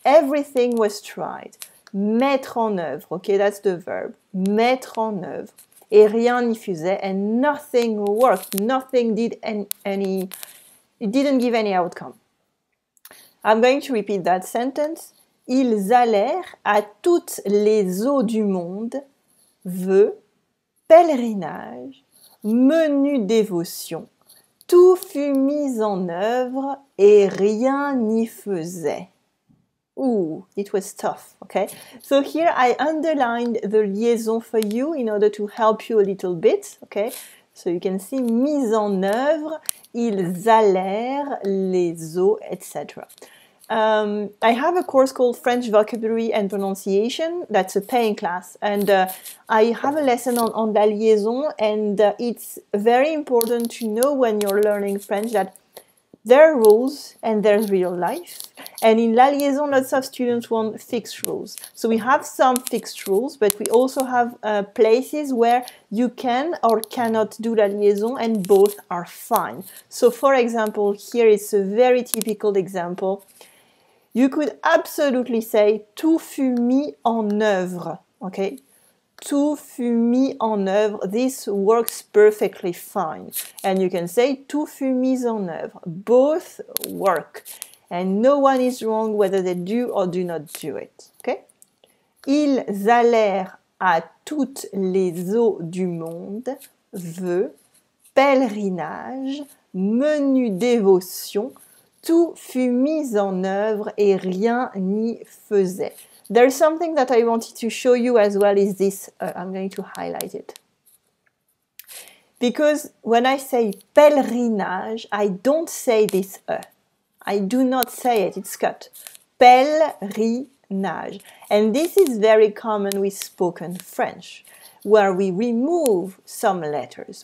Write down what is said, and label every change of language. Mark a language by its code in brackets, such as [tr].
[en] Everything was tried. [fr] Mettre en œuvre, [en] okay, that's the verb. [fr] Mettre en œuvre. Et rien n'y faisait, [en] and nothing worked. Nothing did any, it didn't give any outcome. I'm going to repeat that sentence. [fr] Ils allèrent à toutes les eaux du monde, vœux, pèlerinage, menu dévotion. Tout fut mis en œuvre et rien n'y faisait. [en] Ooh, it was tough, okay? So here I underlined the liaison for you in order to help you a little bit, okay? So you can see [fr] mise en œuvre, ils allèrent, les eaux, etc. [en] I have a course called French Vocabulary and Pronunciation. That's a paying class. And I have a lesson on la liaison. And it's very important to know when you're learning French that there are rules and there's real life. And in la liaison, lots of students want fixed rules. So we have some fixed rules, but we also have places where you can or cannot do la liaison, and both are fine. So for example, here is a very typical example. You could absolutely say [fr] tout fut mis en œuvre, [en] okay? [fr] Tout fut mis en œuvre. [en] This works perfectly fine. And you can say [fr] tout fut mis en œuvre. [en] Both work. And no one is wrong whether they do or do not do it, okay? [fr] Ils allèrent à toutes les eaux du monde, vœux, pèlerinage, menu dévotion, tout fut mis en œuvre et rien n'y faisait. [en] There's something that I wanted to show you as well is this. I'm going to highlight it. Because when I say pèlerinage, I don't say this I do not say it, it's cut. Pèlerinage. And this is very common with spoken French, where we remove some letters.